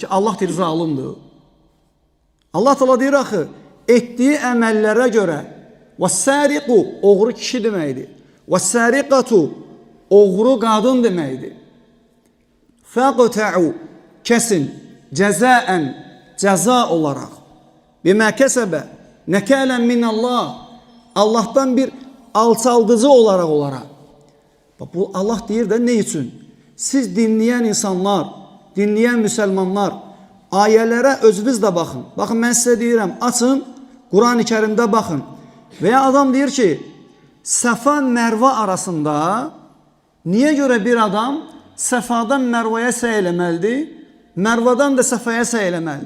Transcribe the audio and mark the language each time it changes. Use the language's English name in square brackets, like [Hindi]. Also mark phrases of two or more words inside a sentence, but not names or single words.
[Azerbaijani] Allah deyir, zalımdır. Allah Teala deyir axı, etdiyi əməllərə görə وَالسَّارِقُ oğru kişi deməkdir. وَالسَّارِقَةُ oğru qadın deməkdir. فَقْتَعُوا kəsin, cəzaən, cəza olaraq. [Arabic] بِمَا كَسَبَ نَكَالًا مِنَ اللّٰهِ [Azerbaijani] Allah'tan bir alçaldıcı olaraq. Bu Allah deyir də ne üçün? Siz dinləyən insanlar, dinləyən müsəlmanlar, ayələrə özünüz də baxın. Baxın, mən sizə deyirəm, açın, Quran-ı Kərimdə baxın. Və ya adam deyir ki, Səfa Mərva arasında niyə görə bir adam Səfadan Mərvaya səy eləməlidir, Mərvadan da Səfaya səy eləməlidir?